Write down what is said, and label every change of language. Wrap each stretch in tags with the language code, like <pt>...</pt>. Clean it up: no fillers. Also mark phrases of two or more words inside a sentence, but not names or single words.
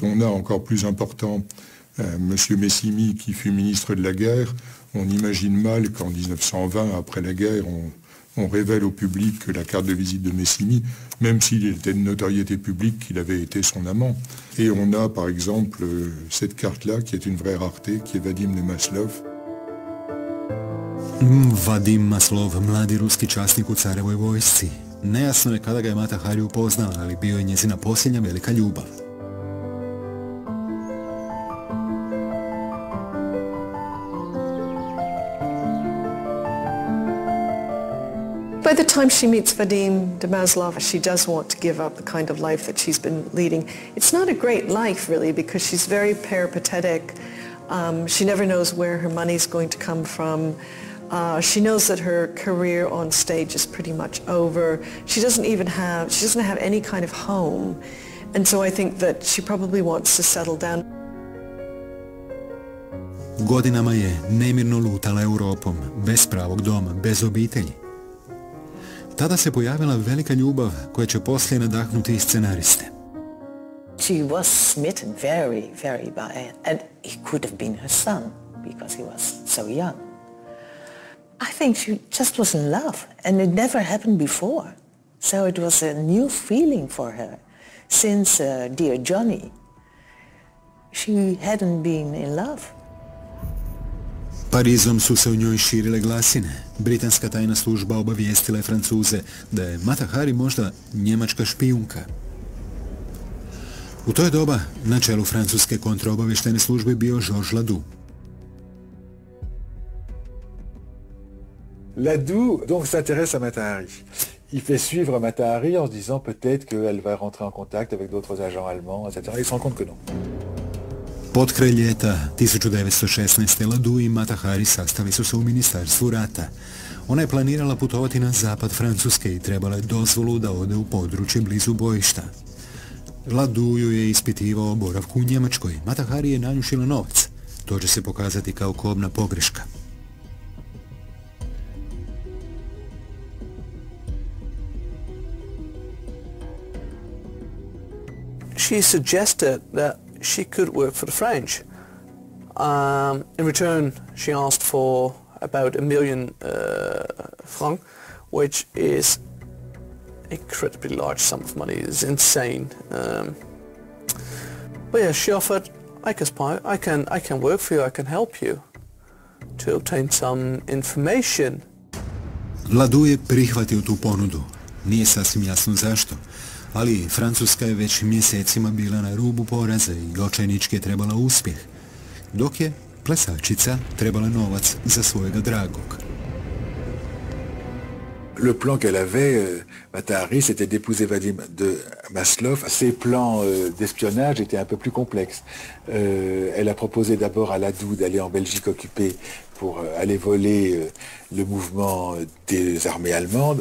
<fr>On a encore plus important M. Messimy qui fut ministre de la guerre. On imagine mal qu'en 1920, après la guerre, on révèle au public que la carte de visite de Messimy, même s'il était de notoriété publique qu'il avait été son amant. Et on a par exemple cette carte-là qui est une vraie rareté, qui est Vadim de Maslov.</fr> <hr>Vadim Maslov, mladi ruski časnik u carevoj vojsci. Nejasno je kada ga je Mata Hari upoznala, ali bio je njezina posljednja velika ljubav.</hr> <en>By the time she meets Vadim de Maslov, she does want to give up the kind of life that she's been leading. It's not a great life, really, because she's very peripatetic. She never knows where her money's going to come from. She knows that her career on stage is pretty much over. She doesn't have any kind of home. And so I think that she probably wants to settle down.</en> <hr>Godinama je nemirno lutala Europom, bez pravog doma, bez obitelji. Tada se pojavila velika ljubav koja će poslije nadahnuti i scenariste.</hr> <en>She was smitten very, very by it. And he could have been her son because he was so young. I think she just was in love and it never happened before. So it was a new feeling for her. Since dear Johnny, she hadn't been in love.</en> <hr>Parizom su se u njoj širile glasine. Britanska tajna služba obavijestila je Francuze da je Mata Hari možda njemačka špijunka. U to je doba na čelu francuske kontraobavještajne službe bio Georges Ladoux.</hr> <fr>Ladoux donc s'intéresse à Mata Hari. Il fait suivre Mata Hari en se disant peut-être qu'elle va rentrer en contact avec d'autres agents allemands, etc. Il se rend compte que non.</fr> <hr>Potkraj ljeta 1916. Ladoux i Mata Hari sastali su se u ministarstvu rata. Ona je planirala putovati na zapad Francuske i trebala je dozvolu da ode u područje blizu bojišta. Ladoux ju je ispitivao o boravku u Njemačkoj. Mata Hari je nanjušila novac. To će se pokazati kao kobna pogreška.</hr> <en>She suggested that she could work for the French. In return, she asked for about $1 million francs, which is incredibly large sum of money. It's insane. But yeah, she offered, I can work for you, I can help you to obtain some information.</en> <hr>Ladoux je prihvatio tu ponudu. Nije sasvim jasno zašto. Ali Francuska je već mjesecima bila na rubu poraza i očajnički je trebala uspjeh, dok je plesačica trebala novac za svojega dragog.</hr> <fr>Le plan qu'elle avait, Mata Hari, c'était d'épouser Vadim de Maslov. Ses plans d'espionnage étaient un peu plus complexes. Elle a proposé d'abord à Ladoux d'aller en Belgique occupée pour aller voler le mouvement des armées allemandes.</fr>